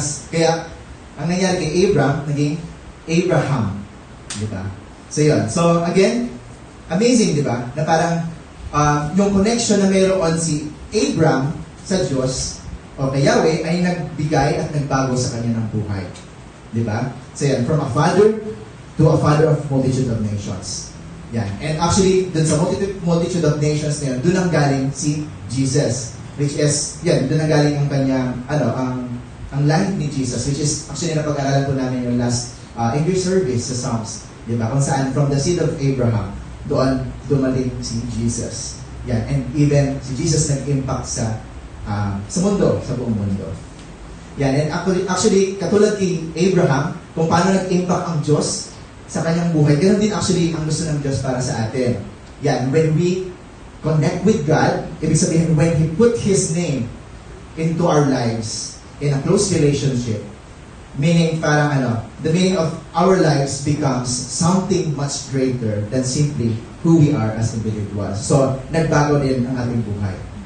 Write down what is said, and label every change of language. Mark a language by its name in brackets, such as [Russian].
[Filipino] Kaya, ang nangyari kay Abraham, naging Abraham. Diba? So, yun. So, again, amazing, di ba? Na parang yung connection na mayroon si Abram sa Diyos o kay Yahweh ay nagbigay at nagbago sa kanya ng buhay. Di ba? [English] So yan, from a father to a father of multitude of nations. [Filipino] Yan. And actually, dun sa [English] multitude of nations [Filipino] na yun, dun ang galing si Jesus. Which is, yan, dun ang galing ang kanyang, ang life ni Jesus, which is, actually, napag-aralan po namin yung last English service sa Psalms. Di ba? Kung saan, from the seed of Abraham, doon dumating si Jesus. Yan. And even, si Jesus nag-impact sa mundo, sa buong mundo. Yan. And actually, katulad kay Abraham, kung paano nag-impact ang Diyos sa kanyang buhay, ganoon din actually ang gusto ng Diyos para sa atin. Yan. [English] When we connect with God, [Filipino] ibig sabihin, [English] when He put His name into our lives, in a close relationship, meaning parang the meaning of our lives becomes something much greater than simply who we are as individuals. [Filipino] So, nagbago din ang ating buhay.